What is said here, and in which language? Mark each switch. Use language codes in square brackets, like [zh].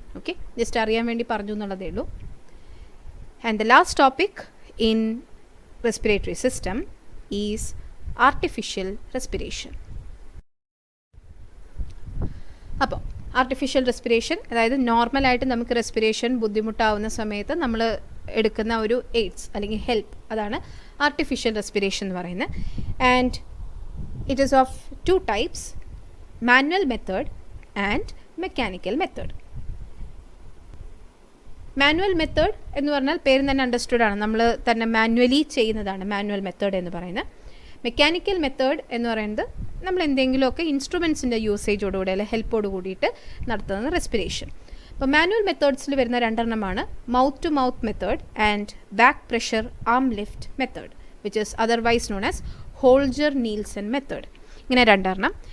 [en] okay, just [ml] അറിയാൻ വേണ്ടി പറഞ്ഞു എന്നുള്ളതേ ഉള്ളൂ. [en] And the last topic in respiratory system is artificial respiration. [ml] അപ്പോൾ ആർട്ടിഫിഷ്യൽ റെസ്പിറേഷൻ, അതായത് നോർമലായിട്ട് നമുക്ക് റെസ്പിറേഷൻ ബുദ്ധിമുട്ടാവുന്ന സമയത്ത് നമ്മൾ എടുക്കുന്ന ഒരു എയ്ഡ്സ് അല്ലെങ്കിൽ ഹെൽപ്പ്, അതാണ് ആർട്ടിഫിഷ്യൽ റെസ്പിറേഷൻ എന്ന് പറയുന്നത്. [en] And it is of two types, manual method and mechanical method. [ml] Manual method എന്ന് പറഞ്ഞാൽ പേര് തന്നെ അണ്ടർസ്റ്റുഡ് ആണ്, നമ്മൾ തന്നെ മാനുവലി ചെയ്യുന്നതാണ് മാനുവൽ മെത്തേഡ് എന്ന് പറയുന്നത്. മെക്കാനിക്കൽ മെത്തേഡ് എന്ന് പറയുന്നത് നമ്മൾ എന്തെങ്കിലുമൊക്കെ ഇൻസ്ട്രുമെൻസിൻ്റെ യൂസേജോടുകൂടി അല്ലെങ്കിൽ ഹെൽപ്പോട് കൂടിയിട്ട് നടത്തുന്ന റെസ്പിറേഷൻ. അപ്പോൾ മാനുവൽ മെത്തേഡ്സിൽ വരുന്ന രണ്ടെണ്ണമാണ് mouth to mouth method and back pressure am lift method, [en] Which is otherwise known as Holger Nielsen method. [ml] ഇങ്ങനെ രണ്ടെണ്ണം.